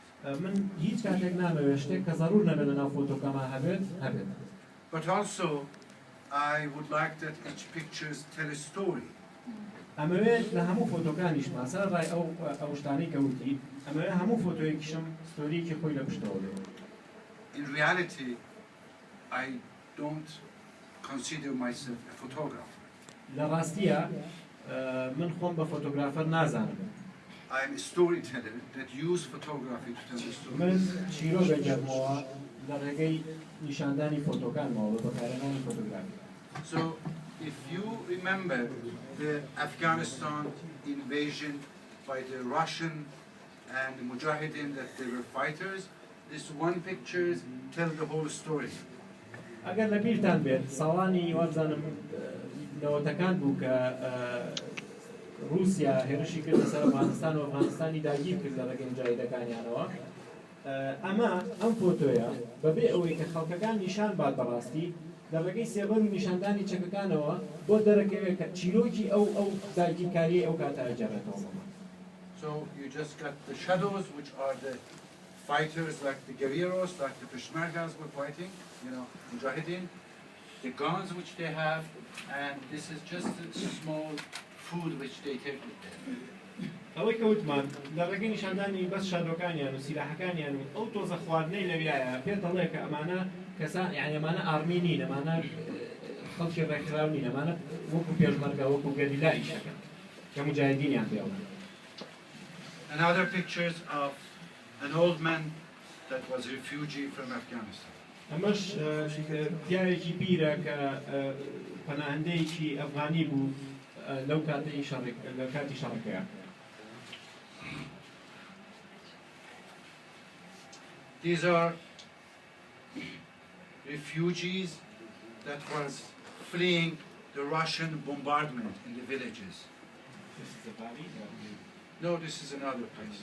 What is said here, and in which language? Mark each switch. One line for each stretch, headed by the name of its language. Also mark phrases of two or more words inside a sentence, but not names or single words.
Central Kurdish: من هیچ کاتێک نامەوێ شتێک کە زەڕور نەبێت لەناو فۆتۆکەما هەبێت.
English: But also I would like that each pictures tell a story.
Central Kurdish: ئەمەوێت لە هەموو فۆتۆکانیشمان سەرڕای ئەو شتانەی کە وتی ئەمەوێت هەموو فۆتۆیەکیشم ستۆریەکی خۆی لە پشتەوە بێت.
English: In reality, I don't consider myself a photographer.
Central Kurdish: لە ڕاستیە من خۆم بە فۆتۆگرافەر نازانم.
English: I am a storyteller that use photography to tell the story.
Central Kurdish: من چیرۆ بەجەمەوە لە ڕێگەی نیشاندانی فۆتۆکانمەوە بە بەکارهێنانی فۆتۆگرافی.
English: So if you remember the Afghanistan invasion by the Russian and the Mujahideen that they were fighters, this one picture tells the whole story.
Central Kurdish: ئەگەر لە بیرتان بێت ساڵانی وابزانم نەوەتەکان بوو کە رووسیا هێرشی کرد لەسەر ئەفغانستان و ئەفغانستانی داگیر کرد لە ڕێگەی مجاهیدەکانیانەوە. ئەمە ئەم فۆتۆیە بەبێ ئەوەی کە خەڵکەکان نیشان بات بەڕاستی لە ڕێگەی سێبەر و نیشاندانی چەکەکانەوە بۆ دەرەکەوێت کە چیرۆکی ئەو داگیرکاریی ئەو کاتە ئەجێڕێتەوە.
English: So you just got the shadows, which are the fighters like the guerrillas, like the Peshmergas were fighting, Mujahideen, the guns which they have, and this is just a small food which they take with them.
Central Kurdish: ئەوەی کەوتمان لە ڕێگەی نیشاندانی بەس شادۆکانیان و سیلاحەکانیان و ئەو تۆزە خواردنەی لەویایە پێ دەڵێ کە ئەمانە کەسان یعنی ئەمانە ئارمی نین، ئەمانە خەڵکی ڕێکخراو نین، ئەمانە وەکو پێشمەرگە وەکو گەریلای شەکەن کە مجاهیدینیان پێوە.
English: Another pictures of an old man that was a refugee from Afghanistan.
Central Kurdish: ئەمەش پیاوێکی بیرە کە پەناهەندەیەکی ئەفغانی بوو لەو کاتی شەڕەکەیە.
English: These are refugees that was fleeing the Russian bombardment in the villages. This is a valley? No, this is another place.